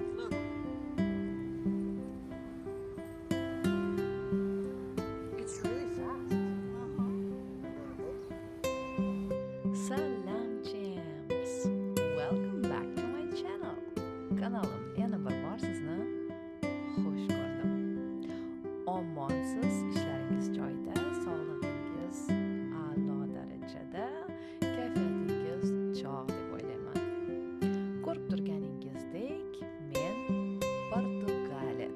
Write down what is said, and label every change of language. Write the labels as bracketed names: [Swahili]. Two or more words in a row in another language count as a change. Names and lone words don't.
[English] Look. It's really fast. Salam champs! Welcome back to my channel. [Uzbek] Kanalim yana bir bor sizni xush ko'rdim. Omonsiz, ishlaringiz joyida, sog'lig'ingiz a'lo darajada, kayfiyatingiz chog' deb o'ylayman. Ko'rib turganingizdek, men Portugaliyada.